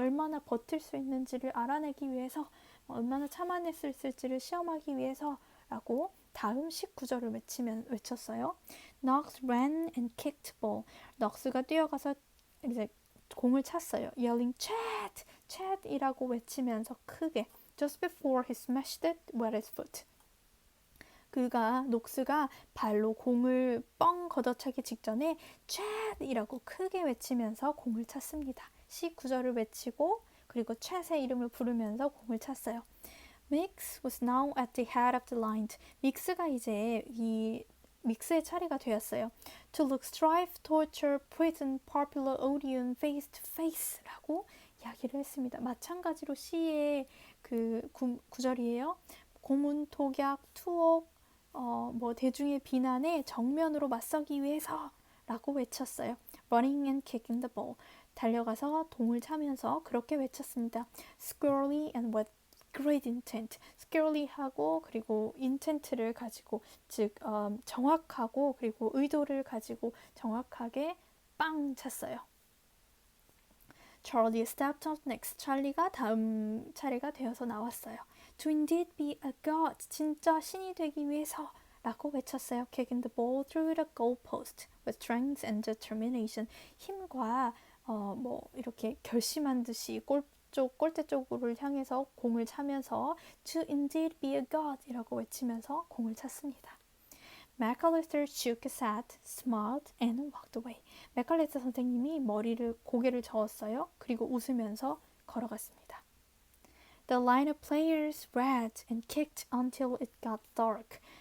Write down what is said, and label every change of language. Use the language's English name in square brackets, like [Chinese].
[Korean] 얼마나 버틸 수 있는지를 알아내기 위해서 얼마나 참아낼 수 있을지를 시험하기 위해서라고 다음 19절을 외쳤어요. [English] Knox ran and kicked ball. [Korean] 넉스가 뛰어가서 이제 공을 찼어요. [English] Yelling Chat! [Korean] Chat이라고 외치면서 크게 [English] Just before he smashed it with his foot. [Korean] 녹스가 발로 공을 뻥 걷어차기 직전에 Chat이라고 크게 외치면서 공을 찼습니다. 19절을 외치고 그리고 챗의 이름을 부르면서 공을 찼어요. [English] Mix was now at the head of the line. [Korean] 믹스가 이제 믹스의 차례가 되었어요. [English] To look, strive, torture, prison, popular, audience, face to face [Korean] 라고 이야기를 했습니다. 마찬가지로 시의 그 구절이에요. 고문, 독약, 투옥, 대중의 비난에 정면으로 맞서기 위해서 라고 외쳤어요. [English] Running and kicking the ball. [Korean] 달려가서 동을 차면서 그렇게 외쳤습니다. [English] Squarely and with great intent. [Korean] Squarely하고 그리고 intent를 가지고 즉 정확하고 그리고 의도를 가지고 정확하게 빵 찼어요. [English] Charlie stepped up next. [Korean] 찰리가 다음 차례가 되어서 나왔어요. [English] To indeed be a god. [Korean] 진짜 신이 되기 위해서 라고 외쳤어요. [English] Kicking the ball through the goalpost with strength and determination. [Korean] 힘과 이렇게 결심한 듯이 골대 쪽으로 향해서 공을 차면서 [English] To indeed be a god [Korean] 이라고 외치면서 공을 찼습니다. [English] McAllister shook his head, smiled and walked away. [Korean] 맥칼리스터 선생님이 고개를 저었어요. 그리고 웃으면서 걸어갔습니다. [English] The line of players read and kicked until it got dark.